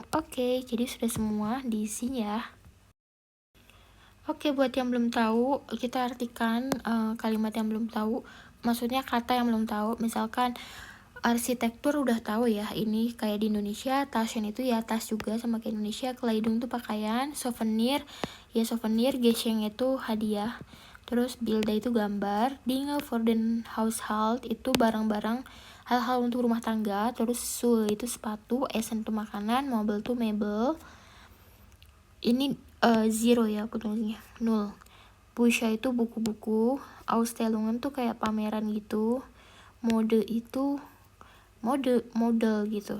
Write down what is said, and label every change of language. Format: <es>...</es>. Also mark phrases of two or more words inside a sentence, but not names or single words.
<id>Oke, jadi sudah semua diisi ya. Oke, buat yang belum tahu, kita artikan kalimat yang belum tahu, maksudnya kata yang belum tahu. Misalkan arsitektur udah tahu ya, ini kayak di Indonesia. Taschen itu ya tas juga sama kayak Indonesia. Kleidung itu pakaian. Souvenir ya souvenir. Geschenk itu hadiah. Terus Bilder itu gambar.</id> <de>Dinge für den Haushalt</de> <id>itu barang-barang, hal-hal untuk rumah tangga. Terus Schuhe itu sepatu. Essen itu makanan. Mobil itu mebel. Ini 0 ya penulisnya, 0. Bücher itu buku-buku. Ausstellungen tuh kayak pameran gitu. Mode itu model gitu.</id>